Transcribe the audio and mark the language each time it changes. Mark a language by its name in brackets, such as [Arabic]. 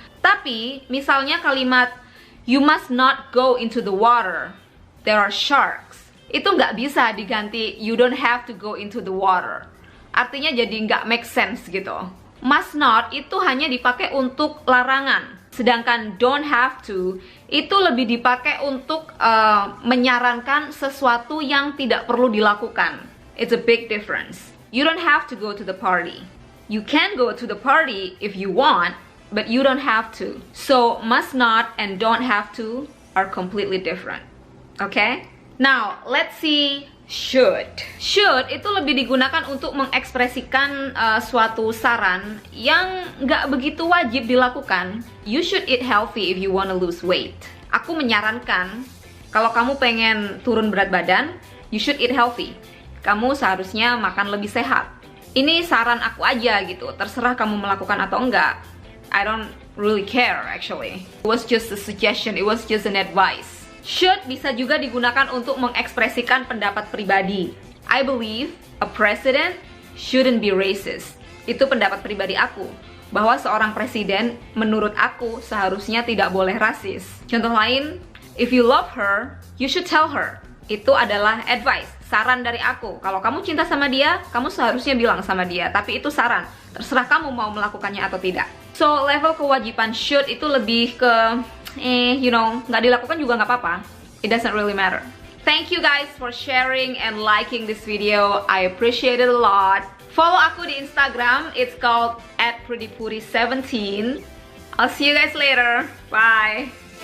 [Indonesian] Tapi misalnya kalimat [English] you must not go into the water, there are sharks, [Indonesian] itu nggak bisa diganti [English] you don't have to go into the water. [Indonesian] Artinya jadi nggak make sense gitu. Must not itu hanya dipakai untuk larangan, sedangkan don't have to itu lebih dipakai untuk menyarankan sesuatu yang tidak perlu dilakukan. [English] It's a big difference. You don't have to go to the party. You can go to the party if you want, but you don't have to. So must not and don't have to are completely different. Okay? Now, let's see should. Should [Indonesian] itu lebih digunakan untuk mengekspresikan suatu saran yang nggak begitu wajib dilakukan. [English] You should eat healthy if you want to lose weight. [Indonesian] aku menyarankan kalau kamu pengen turun berat badan, [English] you should eat healthy. [Indonesian] Kamu seharusnya makan lebih sehat. Ini saran aku aja gitu, terserah kamu melakukan atau enggak. [English] I don't really care actually. It was just a suggestion, it was just an advice. [Indonesian] Should bisa juga digunakan untuk mengekspresikan pendapat pribadi. [English] I believe a president shouldn't be racist. [Indonesian] Itu pendapat pribadi aku, bahwa seorang presiden menurut aku seharusnya tidak boleh rasis. Contoh lain, [English] if you love her, you should tell her. [Indonesian] Itu adalah advice, saran dari aku. Kalau kamu cinta sama dia, kamu seharusnya bilang sama dia. Tapi itu saran, terserah kamu mau melakukannya atau tidak. So, level kewajiban should itu lebih ke, nggak dilakukan juga nggak apa-apa. [English] It doesn't really matter. Thank you guys for sharing and liking this video. I appreciate it a lot. Follow [Indonesian] aku di [English] Instagram, it's called @prettypuri17. I'll see you guys later. Bye.